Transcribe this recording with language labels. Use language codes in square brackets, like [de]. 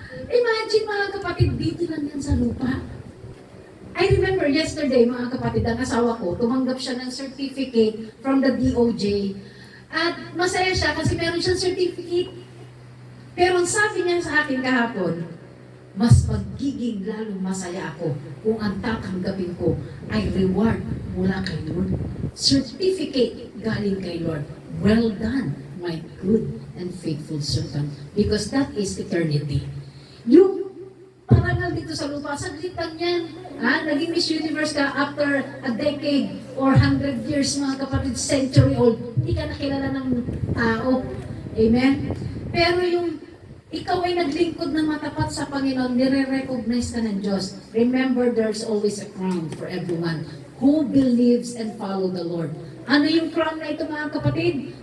[tl] Imagine mga kapatid, dito lang yan sa lupa. [en] I remember yesterday [tl] mga kapatid, ang asawa ko, tumanggap siya ng certificate from the DOJ. At masaya siya kasi meron siyang certificate. Pero ang sabi niya sa akin kahapon, mas magiging lalong masaya ako kung ang tatanggapin ko ay reward mula kay Lord. Certificate galing kay Lord. [en] Well done, my good and faithful servant. Because that is eternity. [tl] Yung parangal dito sa lupa, saglit lang yan. Naging Miss Universe ka [en] after a decade or 100 years, [tl] mga kapatid, [en] century old, [tl] hindi ka nakilala ng tao. Amen? Pero yung ikaw ay naglingkod ng matapat sa Panginoon, nire-recognize ka ng Diyos. [en] Remember, there's always a crown for everyone who believes and follow the Lord. [tl] Ano yung crown na ito mga kapatid?